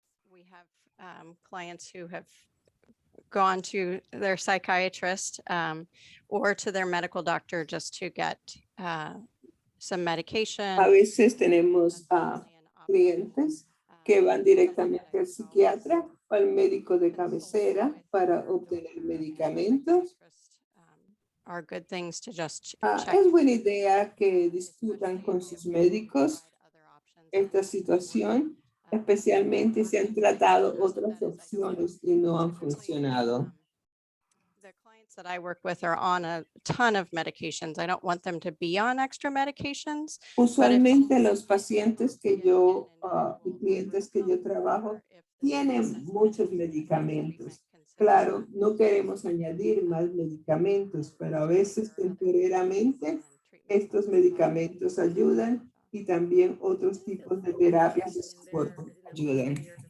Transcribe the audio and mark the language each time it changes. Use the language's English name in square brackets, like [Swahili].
[English] We have clients who have gone to their psychiatrist or to their medical doctor just to get some medication. [Spanish] A veces tenemos clientes que van directamente al psiquiatra o al médico de cabecera para obtener medicamentos. [English] Are good things to just [Spanish] Es buena idea que discutan con sus médicos esta situación, especialmente si han tratado otras opciones y no han funcionado. [English] The clients that I work with are on a ton of medications. I don't want them to be on extra medications. [Spanish] Usualmente los pacientes que yo, y clientes que yo trabajo, tienen muchos medicamentos. Claro, no queremos añadir más medicamentos, pero a veces temporalmente estos medicamentos ayudan y también otros tipos de terapias de soporte ayudan.